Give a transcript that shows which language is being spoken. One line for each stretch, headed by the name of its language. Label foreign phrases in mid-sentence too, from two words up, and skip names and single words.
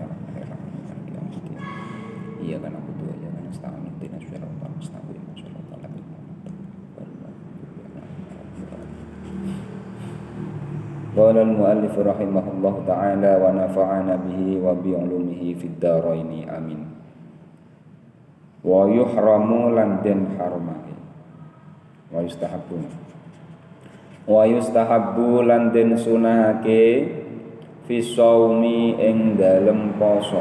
Arabic: الرحمن الرحيم. مالك يوم الدين. إياك نعبد وإياك نستعين. اهدنا الصراط المستقيم. صراط الذين أنعمت عليهم. قال المؤلف رحمه الله تعالى ونفعنا به وبعلومه في الدارين. آمين. ويحرم
Javanese: lan den harumake.
Arabic: ويستحب
Javanese: lan den sunahake
Arabic: في صوم
Javanese: ing dalem poso.